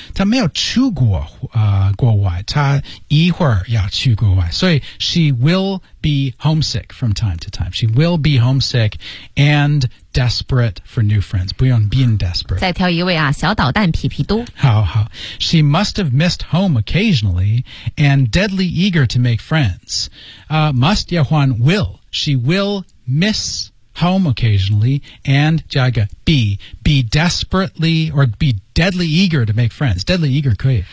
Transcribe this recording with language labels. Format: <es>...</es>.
<zh>她没有去过、国外，她一会儿要去国外。</zh> <en>所以 she will be homesick from time to time. She will be homesick and desperate for new friends.</en> <zh>不用</zh> <en>being desperate.</en> <zh>再挑一位啊，小捣蛋皮皮多。好好。</zh> <en>She must have missed home occasionally and deadly eager to make friends. Must</en> <zh>要换</zh> <en>will. She will miss home occasionally and</en> <zh>加一个</zh> <en>be desperately or be deadly eager to make friends. Deadly eager</en> <zh>可以。</zh>